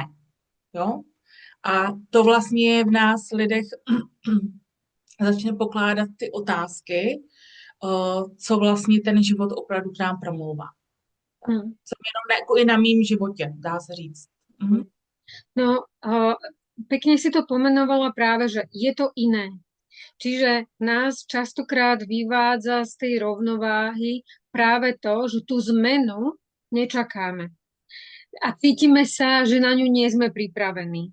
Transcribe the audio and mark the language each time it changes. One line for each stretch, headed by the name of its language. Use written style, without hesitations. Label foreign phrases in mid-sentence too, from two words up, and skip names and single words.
Czech: Jo? A to vlastně v nás lidech začne pokládat ty otázky, co vlastně ten život opravdu k nám promlouvá. Jsem jenom jako i na mým životě, dá se říct.
Slovak: No, pekne si to pomenovala práve, že je to iné. Čiže nás častokrát vyvádza z tej rovnováhy práve to, že tú zmenu nečakáme. A cítime sa, že na ňu nie sme pripravení.